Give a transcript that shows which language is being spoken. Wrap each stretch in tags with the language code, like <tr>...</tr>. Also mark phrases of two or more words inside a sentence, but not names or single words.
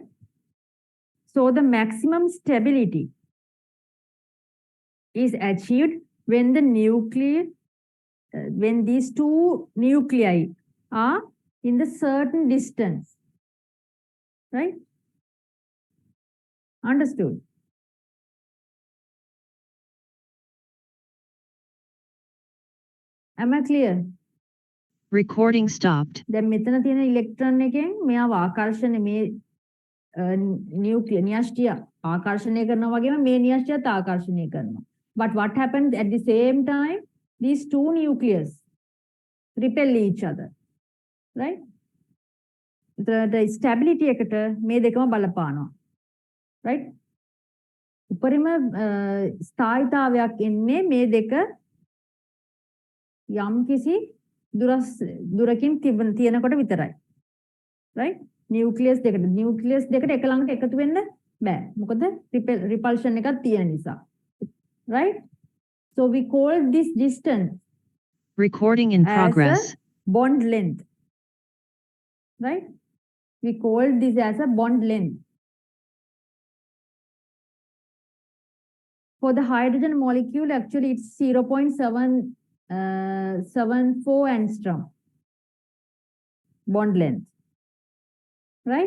<en>So the maximum stability is achieved when when these two nuclei are in the certain distance, right? Understood? Am I clear? Recording stopped.</en> <si>දැන් මෙතන තියෙන ඉලෙක්ට්‍රෝන එකෙන් මෙයාව ආකර්ෂණය මේ නියෂ්ටිය ආකර්ෂණය කරනවා වගේම මේ නියෂ්ටියත් ආකර්ෂණය කරනවා.</si> <en>But what happens at the same time? These two nucleus repel each other, right? The stability</en> <si>එකට මේ දෙකම බලපානවා, right? උපරිම ස්ථායීතාවයක් එන්නේ මේ දෙක යම් කිසි දුරකින් තියෙනකොට විතරයි, right? Nucleus දෙකට එක ළඟට එකතු වෙන්න බෑ. මොකද repulsion එකක් තියෙන නිසා, right?</si> <en>So we call this distance Recording in progress. as a bond length, right? We call this as a bond length. For the hydrogen molecule, actually it's 0.74 angstrom bond length, right?</en>